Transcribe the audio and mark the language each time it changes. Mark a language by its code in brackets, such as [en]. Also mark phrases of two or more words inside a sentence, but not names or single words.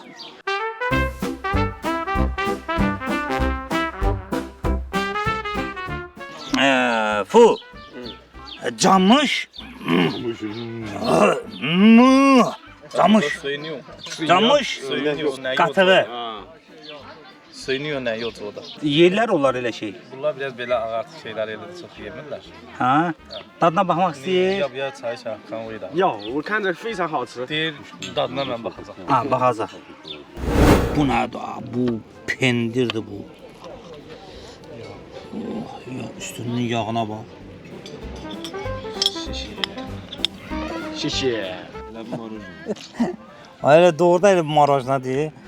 [az] Fu, camış, camış, camış qatığı. Soyunuyor nə yoxdur da. Yerlər onlar elə şey. Bunlar biraz belə ağartı şeylər elə də çox yemirlər. Ha? Dadına baxmaq istəyir. [zh] 要不要尝一下看味道？要，我看着非常好吃。 [az] Deyir dadına mən baxacağam. Ha, baxacaq. Bu nədir? Bu pendirdir bu. Oh, ya üstünün yağına bax. [zh] 谢谢。 [az] Elə doğrudan elə marojna deyil.